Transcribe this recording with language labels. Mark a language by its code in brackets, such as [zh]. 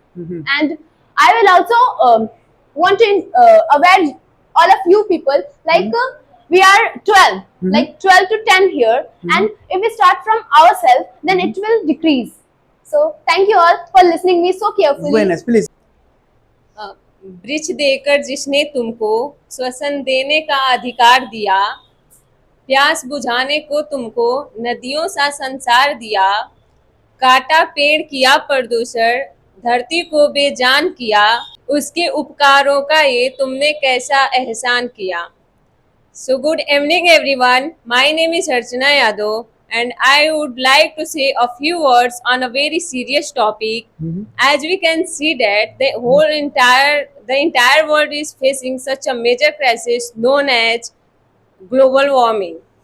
[en] And I will also want to aware all of you people, like we are 12, like 12 to 10 here, and if we start from ourselves, then it will decrease. So thank you all for listening me so carefully. Very nice. Please. [hi] वृक्ष देकर जिसने तुमको श्वसन देने का अधिकार दिया, प्यास बुझाने को तुमको नदियों सा संसार दिया, काटा पेड़ किया प्रदूषण, धरती को बेजान किया, उसके उपकारों का ये तुमने कैसा एहसान किया. [en] So good evening everyone, my name is Archana Yadav, and I would like to say a few words on a very serious topic. As we can see that the entire world is facing such a major crisis known as global warming.